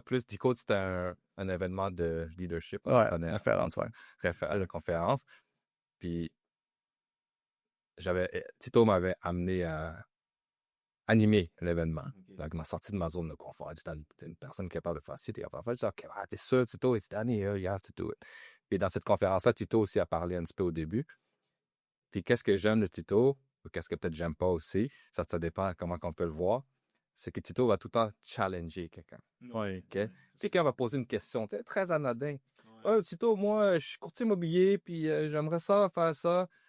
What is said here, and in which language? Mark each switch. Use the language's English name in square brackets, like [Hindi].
[French] Plus Decode, c'était un événement de leadership. Ouais, référence, ouais. La conférence. Puis, Tito m'avait amené à animer l'événement. Okay. Donc, m'a sorti de ma zone de confort. T'es une personne capable de faire ci, t'es capable de faire ça. [English] OK, [French] t'es sûr, [English] Tito, it's Danny, you have to do it. [French] Puis dans cette conférence-là, Tito aussi a parlé un petit peu au début. Puis qu'est-ce que j'aime de Tito? ou qu'est-ce que peut-être j'aime pas aussi, ça dépend à comment on peut le voir, c'est que Tito va tout le temps challenger quelqu'un. Oui. OK? Tu sais, quand on va poser une question, très anodin. Tito, moi, je suis courtier immobilier, puis j'aimerais ça, faire ça.